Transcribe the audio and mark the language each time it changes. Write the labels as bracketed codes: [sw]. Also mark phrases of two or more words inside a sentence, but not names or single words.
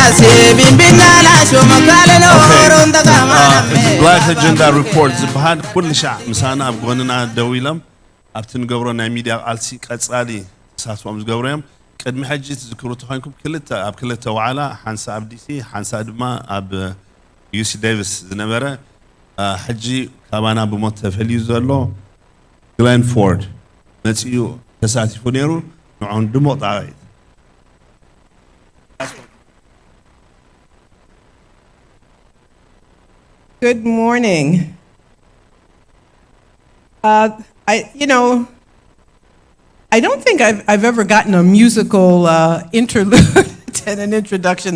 [ti] Black Agenda Report ዝበሃል ኩሉ ሻዕ ምሳና ኣብ ጎንና ደው ኢሎም ኣብቲ ንገብሮ ናይ ሚድያ ቃልሲ ቀጻሊ ተሳትፎም ዝገብሩ እዮም ቅድሚ ሕጂ ትዝክሩ ተኮይንኩም ኣብ ክልተ ዋዕላ ሓንሳ ኣብ ዲሲ ሓንሳ ድማ ኣብ ዩሲ ዴቪስ ዝነበረ ሕጂ ካባና ብሞት ተፈልዩ ዘሎ ግሌን ፎርድ መፅኡ ተሳቲፉ ነይሩ ንዑን ድሙቕ ጣቂት [en] Good morning. I don't think I've ever gotten a musical interlude and an introduction.